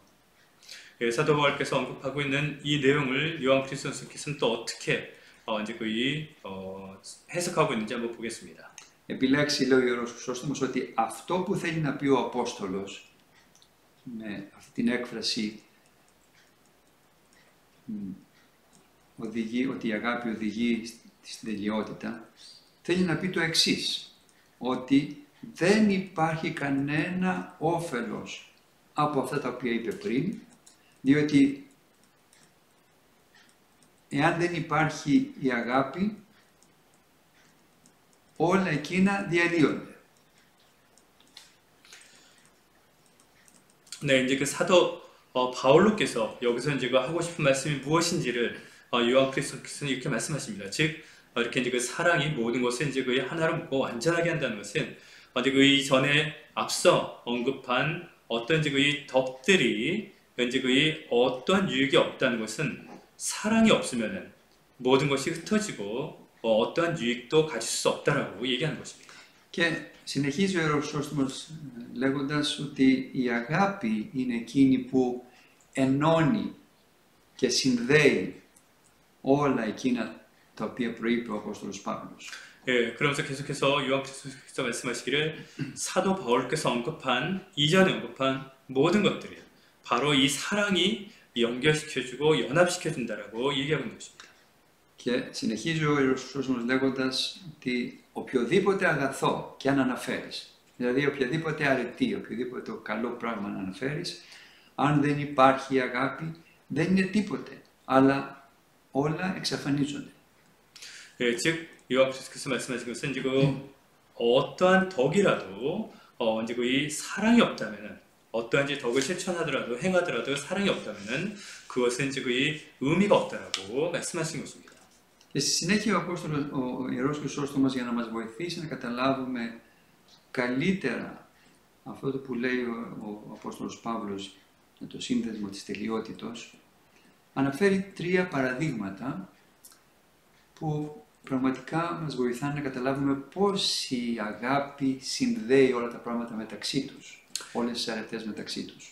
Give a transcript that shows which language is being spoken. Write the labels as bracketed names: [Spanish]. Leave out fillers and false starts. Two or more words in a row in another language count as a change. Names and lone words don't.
[Korean] 예, 사도 바울께서 언급하고 있는 이 내용을 요한 크리스토스께서는 또 어떻게 이제 해석하고 있는지 한번 보겠습니다. [Greek] Επιλέξει, λέει ο Ιερός Χρυσόστομος, ότι αυτό που θέλει να πει ο Απόστολος με αυτή την έκφραση ότι η αγάπη οδηγεί στην τελειότητα, θέλει να πει το εξής, ότι δεν υπάρχει κανένα όφελος από αυτά τα οποία είπε πριν, διότι εάν δεν υπάρχει η αγάπη, όλα εκείνα διαλύονται. [Korean] 네, 이제 그 사도 바울로께서 여기서 이제 하고 싶은 말씀이 무엇인지를 요한 크리스토스는 이렇게 말씀하십니다. 즉 이렇게 이제 그 사랑이 모든 것을 이제 하나로 묶고 완전하게 한다는 것은 이제 그 이전에 앞서 언급한 어떤 이제 그 덕들이 이제 그 어떠한 유익이 없다는 것은 사랑이 없으면은 모든 것이 흩어지고 어떠한 유익도 가질 수 없다라고 얘기하는 것입니다. [Greek] Και συνεχίζει ο Ιερός Χρυσόστομος λέγοντας ότι η αγάπη είναι εκείνη που ενώνει και συνδέει όλα εκείνα τα οποία προείπε ο Απόστολος Παύλος. [Korean] 예, 그러면서 계속해서 요한 크리스토스께서 말씀하시기를 사도 바울께서 언급한 이전에 언급한 모든 것들이 바로 이 사랑이 연결시켜주고 연합시켜준다라고 얘기하고 있는 것입니다. [Greek] Και συνεχίζει ο Ιερός Χρυσόστομος λέγοντας ότι οποιοδήποτε αγαθό και αν αναφέρεις, δηλαδή οποιαδήποτε αρετή, οποιοδήποτε καλό πράγμα να αναφέρεις, αν δεν υπάρχει αγάπη, δεν είναι τίποτε, αλλά όλα εξαφανίζονται. [Korean] 예, 즉 요한께서 말씀하신 것은 지금 어떠한 덕이라도 이제 이 사랑이 없다면은 어떠한 덕을 실천하더라도 행하더라도 사랑이 없다면은 그것은 지금 이 의미가 없다라고 말씀하신 것입니다. [Greek] Και στη συνέχεια ο Ιερός Χρυσόστομος, για να μας βοηθήσει να καταλάβουμε καλύτερα αυτό που λέει ο Απόστολος Παύλος για το σύνδεσμο της τελειότητος, αναφέρει 3 παραδείγματα που πραγματικά μας βοηθάνε να καταλάβουμε πώς η αγάπη συνδέει όλα τα πράγματα μεταξύ τους, όλες τις αρετές μεταξύ τους.